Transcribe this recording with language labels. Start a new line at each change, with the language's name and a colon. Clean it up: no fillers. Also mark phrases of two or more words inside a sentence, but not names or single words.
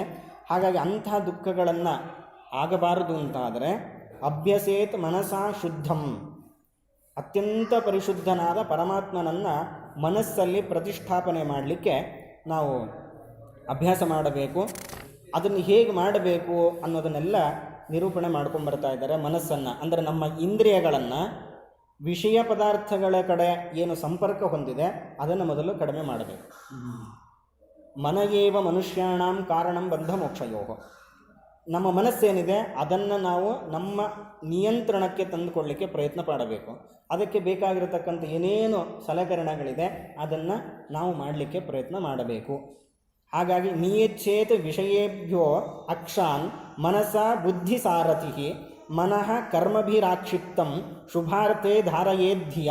Kannada: ಹಾಗಾಗಿ ಅಂತಹ ದುಃಖಗಳನ್ನು ಆಗಬಾರದು ಅಂತಾದರೆ
Sanskrit: ಅಭ್ಯಸೇತ್ ಮನಸಾ ಶುದ್ಧಂ,
Kannada: ಅತ್ಯಂತ ಪರಿಶುದ್ಧನಾದ ಪರಮಾತ್ಮನನ್ನು ಮನಸ್ಸಲ್ಲಿ ಪ್ರತಿಷ್ಠಾಪನೆ ಮಾಡಲಿಕ್ಕೆ ನಾವು ಅಭ್ಯಾಸ ಮಾಡಬೇಕು. ಅದನ್ನು ಹೇಗೆ ಮಾಡಬೇಕು ಅನ್ನೋದನ್ನೆಲ್ಲ ನಿರೂಪಣೆ ಮಾಡ್ಕೊಂಬರ್ತಾ ಇದ್ದಾರೆ. ಮನಸ್ಸನ್ನು ಅಂದರೆ ನಮ್ಮ ಇಂದ್ರಿಯಗಳನ್ನು ವಿಷಯ ಪದಾರ್ಥಗಳ ಕಡೆ ಏನು ಸಂಪರ್ಕ ಹೊಂದಿದೆ ಅದನ್ನು ಮೊದಲು ಕಡಿಮೆ ಮಾಡಬೇಕು.
Sanskrit: ಮನಯೇವ ಮನುಷ್ಯಾಣಾಂ ಕಾರಣಂ ಬಂಧ ಮೋಕ್ಷಯೋಗ.
Kannada: ನಮ್ಮ ಮನಸ್ಸೇನಿದೆ ಅದನ್ನು ನಾವು ನಮ್ಮ ನಿಯಂತ್ರಣಕ್ಕೆ ತಂದುಕೊಳ್ಳಿಕ್ಕೆ ಪ್ರಯತ್ನ ಪಡಬೇಕು. ಅದಕ್ಕೆ ಬೇಕಾಗಿರತಕ್ಕಂಥ ಏನೇನು ಸಲಕರಣೆಗಳಿದೆ ಅದನ್ನು ನಾವು ಮಾಡಲಿಕ್ಕೆ ಪ್ರಯತ್ನ ಮಾಡಬೇಕು.
Sanskrit: ಹಾಗಾಗಿ ನಿಯಚ್ಛೇತ್ ವಿಷಯೇಭ್ಯೋ ಅಕ್ಷಾನ್ ಮನಸ ಬುದ್ಧಿ ಸಾರಥಿ ಮನಃ ಕರ್ಮಭಿರಾಕ್ಷಿಪ್ತಂ ಶುಭಾರ್ಥೇ ಧಾರಯೇದ್ಧಿಯ.